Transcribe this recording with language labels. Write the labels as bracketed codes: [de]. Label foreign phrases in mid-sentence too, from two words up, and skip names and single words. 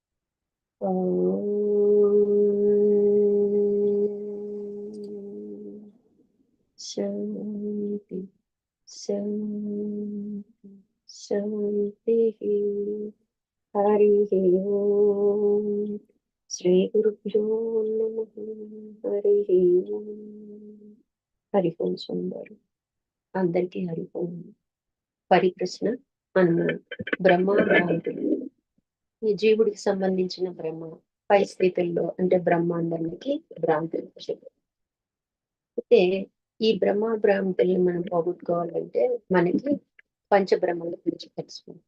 [sa] शान्ति शान्ति शान्तिः। हरिः ओम् श्रीगुरुभ्यो नमः। हरिः ओम् [te] హరి ఓం సుందరు అందరికీ హరి ఓం. పరిప్రశ్న మనము బ్రహ్మ భ్రాంతులు, ఈ జీవుడికి సంబంధించిన బ్రహ్మ పై స్థితుల్లో అంటే బ్రహ్మాండానికి భ్రాంతులు చెప్పారు. అయితే ఈ బ్రహ్మ భ్రాంతుల్ని మనం పోగొట్టుకోవాలంటే మనకి పంచబ్రహ్మల గురించి తెలుసుకుంటాం.